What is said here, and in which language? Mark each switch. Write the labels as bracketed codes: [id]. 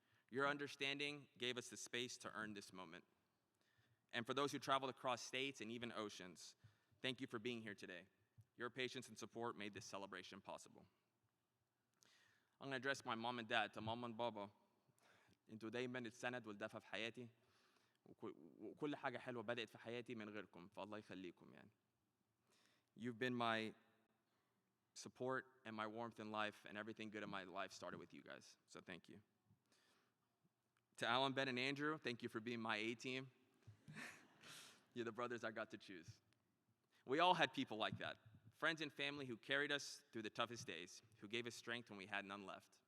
[en] Your understanding gave us the space to earn this moment. And for those who traveled across states and even oceans, thank you for being here today. Your patience and support made this celebration possible. I'm gonna address my mom and dad, to mom and baba. [ar] انتوا دايما السند والدفى في حياتي وكل حاجة حلوة بدأت في حياتي من غيركم فالله يخليكم يعني. [en] You've been my support and my warmth in life, and everything good in my life started with you guys, so thank you. To Alan, Ben, and Andrew, thank you for being my A-team. You're the brothers I got to choose. We all had people like that, friends and family who carried us through the toughest days, who gave us strength when we had none left.